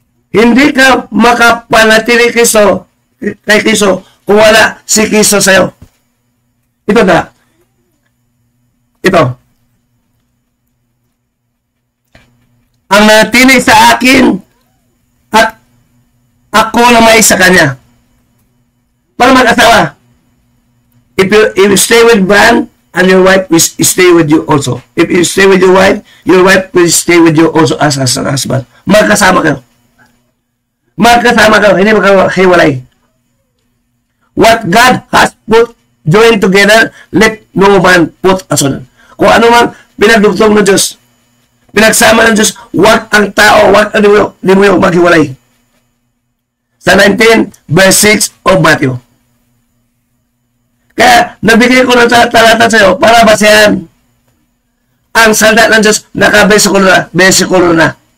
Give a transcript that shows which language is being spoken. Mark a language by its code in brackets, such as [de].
[tl] Hindi ka makapanatili kay Kristo kung wala si Kristo sa'yo. Ito na. Ito. Ang nanatili sa akin at ako naman sa kanya. Para mag-asawa. [en] If you stay with man, and your wife will stay with you also. If you stay with your wife will stay with you also as a husband. [tl] Magkasama kayo. Magkasama kayo. Hindi magkahiwalay. [en] What God has put joined together, let no man put asunder. [tl] Kung ano man pinagdugtong ng Diyos, pinagsama ng Diyos, wag ang tao, wag ang demonyo maghiwalay. Sa 19 verse 6 of Matthew. Kaya, nabigay ko ng talata sa iyo para basehan ang salita ng Diyos naka-besikulo na.